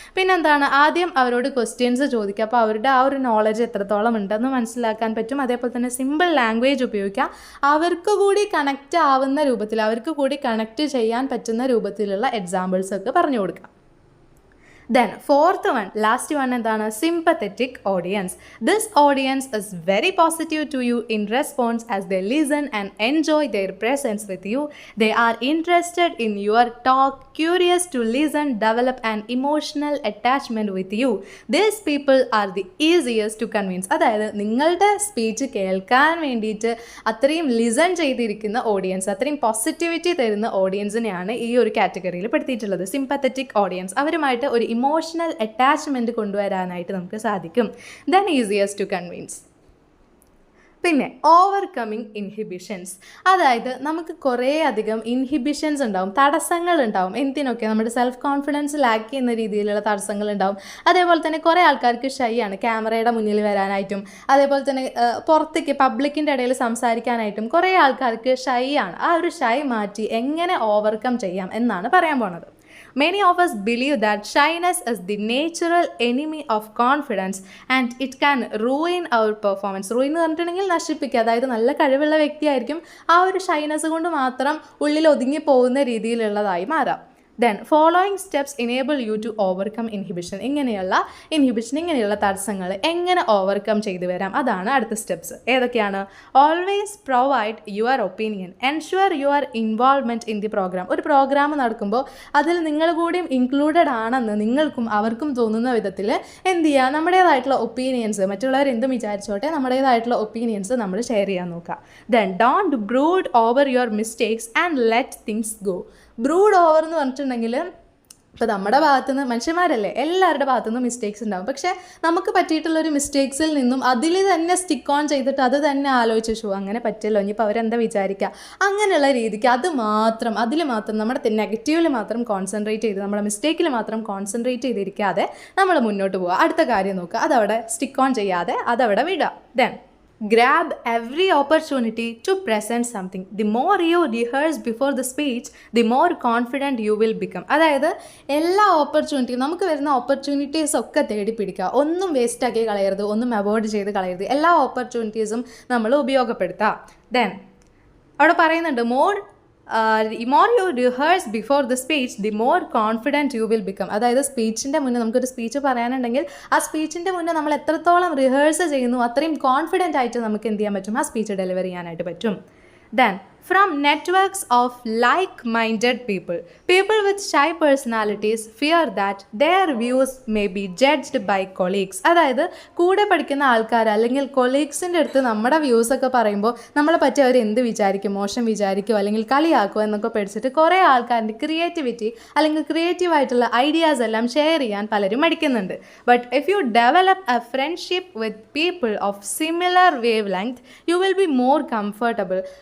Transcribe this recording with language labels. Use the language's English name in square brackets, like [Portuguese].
[Malayalam] പിന്നെന്താണ്, ആദ്യം അവരോട് ക്വസ്റ്റ്യൻസ് ചോദിക്കുക. അപ്പോൾ അവരുടെ ആ ഒരു നോളജ് എത്രത്തോളം ഉണ്ടെന്ന് മനസ്സിലാക്കാൻ പറ്റും. അതേപോലെ തന്നെ സിമ്പിൾ ലാംഗ്വേജ് ഉപയോഗിക്കുക. അവർക്ക് കൂടി കണക്റ്റ് ആവുന്ന രൂപത്തിൽ, അവർക്ക് കൂടി കണക്റ്റ് ചെയ്യാൻ പറ്റുന്ന രൂപത്തിലുള്ള എക്സാമ്പിൾസ് ഒക്കെ പറഞ്ഞു കൊടുക്കുക. [English] Then fourth one, last one എന്താണ്, sympathetic audience. This audience is very positive to you in response as they listen and enjoy their presence with you. They are interested in your talk, curious to listen, develop an emotional attachment with you. These people are the easiest to convince. [Malayalam] അതായത് നിങ്ങളുടെ speech കേൾക്കാൻ വേണ്ടിയിട്ട് അത്രയും listen ചെയ്തിരിക്കുന്ന audience, അത്രയും positivity തരുന്ന ഓഡിയൻസിനെയാണ് ഈ ഒരു കാറ്റഗറിയിൽ പെടുത്തിയിട്ടുള്ളത്. സിമ്പത്തറ്റിക് ഓഡിയൻസ്, അവരുമായിട്ട് ഒരു ഇമോഷണൽ അറ്റാച്ച്മെൻറ്റ് കൊണ്ടുവരാനായിട്ട് നമുക്ക് സാധിക്കും. [English] Then easiest to convince. [Malayalam] പിന്നെ ഓവർകമ്മിങ് ഇൻഹിബിഷൻസ്, അതായത് നമുക്ക് കുറേ അധികം ഇൻഹിബിഷൻസ് ഉണ്ടാവും, തടസ്സങ്ങൾ ഉണ്ടാവും. എന്തിനൊക്കെ, നമ്മുടെ സെൽഫ് കോൺഫിഡൻസ് ലാക്ക് ചെയ്യുന്ന രീതിയിലുള്ള തടസ്സങ്ങൾ ഉണ്ടാവും. അതേപോലെ തന്നെ കുറേ ആൾക്കാർക്ക് ഷൈ ആണ് ക്യാമറയുടെ മുന്നിൽ വരാനായിട്ടും, അതേപോലെ തന്നെ പുറത്തേക്ക് പബ്ലിക്കിൻ്റെ ഇടയിൽ സംസാരിക്കാനായിട്ടും കുറേ ആൾക്കാർക്ക് ഷൈ ആണ്. ആ ഒരു ഷൈ മാറ്റി എങ്ങനെ ഓവർകം ചെയ്യാം എന്നാണ് പറയാൻ പോണത്. [English] Many of us believe that shyness is the natural enemy of confidence and it can ruin our performance. [Malayalam] ruin എന്ന് പറഞ്ഞിട്ടുണ്ടെങ്കിൽ നശിപ്പിക്കുക. അതായത് നല്ല കഴിവുള്ള വ്യക്തിയായിരിക്കും, ആ ഒരു ഷൈനസ് കൊണ്ട് മാത്രം ഉള്ളിൽ ഒതുങ്ങി പോകുന്ന രീതിയിലുള്ളതായി മാറാം. [English] Then following steps enable you to overcome inhibition. [Malayalam] ഇങ്ങനെയുള്ള തടസ്സങ്ങൾ എങ്ങനെ ഓവർകം ചെയ്തു വരാം, അതാണ് അടുത്ത സ്റ്റെപ്സ്. ഏതൊക്കെയാണ്? [English] Always provide your opinion, ensure your involvement in the programme. [Malayalam] ഒരു പ്രോഗ്രാം നടക്കുമ്പോൾ അതിൽ നിങ്ങൾ കൂടിയും ഇൻക്ലൂഡഡ് ആണെന്ന് നിങ്ങൾക്കും അവർക്കും തോന്നുന്ന വിധത്തിൽ എന്ത് ചെയ്യുക, നമ്മുടേതായിട്ടുള്ള ഒപ്പീനിയൻസ്, മറ്റുള്ളവർ എന്തും വിചാരിച്ചോട്ടെ, നമ്മുടേതായിട്ടുള്ള ഒപ്പീനിയൻസ് നമ്മൾ ഷെയർ ചെയ്യാൻ നോക്കുക. [English] Then don't brood over your mistakes and let things go. [Malayalam] Brood over എന്ന് പറഞ്ഞിട്ടുണ്ടെങ്കിൽ, ഇപ്പോൾ നമ്മുടെ ഭാഗത്തുനിന്ന്, മനുഷ്യന്മാരല്ലേ, എല്ലാവരുടെ ഭാഗത്തുനിന്ന് മിസ്റ്റേക്സ് ഉണ്ടാകും. പക്ഷേ നമുക്ക് പറ്റിയിട്ടുള്ളൊരു മിസ്റ്റേക്സിൽ നിന്നും അതിൽ തന്നെ സ്റ്റിക്ക് ഓൺ ചെയ്തിട്ട് അത് തന്നെ ആലോചിച്ചു അങ്ങനെ പറ്റില്ലോ, ഇനിയിപ്പോൾ അവരെന്താ വിചാരിക്കുക, അങ്ങനെയുള്ള രീതിക്ക് അതിൽ മാത്രം നമ്മുടെ നെഗറ്റീവിൽ മാത്രം കോൺസെൻട്രേറ്റ് ചെയ്ത്, നമ്മുടെ മിസ്റ്റേക്കിൽ മാത്രം കോൺസെൻട്രേറ്റ് ചെയ്തിരിക്കാതെ നമ്മൾ മുന്നോട്ട് പോവുക. അടുത്ത കാര്യം നോക്കുക, അതവിടെ സ്റ്റിക്ക് ഓൺ ചെയ്യാതെ അതവിടെ വിടുക. [English] Then grab every opportunity to present something. The more you rehearse before the speech, the more confident you will become. [Malayalam] അതായത് എല്ലാ ഓപ്പർച്യൂണിറ്റിയും, നമുക്ക് വരുന്ന ഓപ്പർച്യൂണിറ്റീസ് ഒക്കെ തേടി പിടിക്കുക. ഒന്നും വേസ്റ്റ് ആക്കി കളയരുത്, ഒന്നും അവോയ്ഡ് ചെയ്ത് കളയരുത്. എല്ലാ ഓപ്പർച്യൂണിറ്റീസും നമ്മൾ ഉപയോഗപ്പെടുത്താം. [English] then [Malayalam] അവിടെ പറയുന്നുണ്ട്, [English] more you rehearse before the speech, the more confident you will become. [Malayalam] അതായത് സ്പീച്ചിൻ്റെ മുന്നേ, നമുക്കൊരു സ്പീച്ച് പറയാനുണ്ടെങ്കിൽ ആ സ്പീച്ചിൻ്റെ മുന്നേ നമ്മൾ എത്രത്തോളം റിഹേഴ്സ് ചെയ്യുന്നു അത്രയും കോൺഫിഡൻ്റ് ആയിട്ട് നമുക്ക് എന്ത് ചെയ്യാൻ പറ്റും, ആ സ്പീച്ച് ഡെലിവർ ചെയ്യാനായിട്ട് പറ്റും. [English] Then from networks of like-minded people with shy personalities fear that their views may be judged by colleagues. [Malayalam] അതായത് കൂടെ പഠിക്കുന്ന ആൾക്കാർ അല്ലെങ്കിൽ കൊളീഗ്സിൻ്റെ അടുത്ത് നമ്മുടെ വ്യൂസൊക്കെ പറയുമ്പോൾ നമ്മളെ പറ്റി അവർ എന്ത് വിചാരിക്കും, മോശം വിചാരിക്കുമോ അല്ലെങ്കിൽ കളിയാക്കുമോ എന്നൊക്കെ പഠിച്ചിട്ട് കുറേ ആൾക്കാരുടെ ക്രിയേറ്റിവിറ്റി അല്ലെങ്കിൽ ക്രിയേറ്റീവായിട്ടുള്ള ഐഡിയാസ് എല്ലാം ഷെയർ ചെയ്യാൻ പലരും മടിക്കുന്നുണ്ട്. [English] But if you develop a friendship with people of similar wavelength you will be more comfortable.